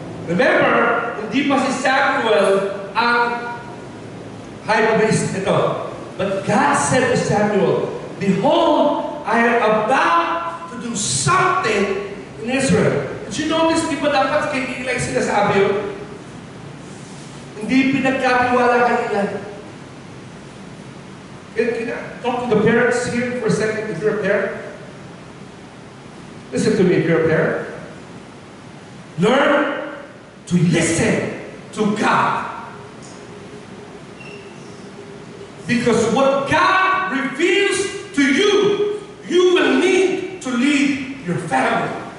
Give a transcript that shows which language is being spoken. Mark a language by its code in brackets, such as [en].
[tl] Remember, hindi pa si Samuel ang high priest ito. [en] But God said to Samuel, Behold, I am about to do something in Israel. Did you notice, [tl] di ba dapat kay Eli sinasabi yun? Hindi pinagkatiwala kay Eli. [en] Can I talk to the parents here for a second if you're a parent? Listen to me if you're a parent. Learn to listen to God. Because what God reveals to you, you will need to lead your family.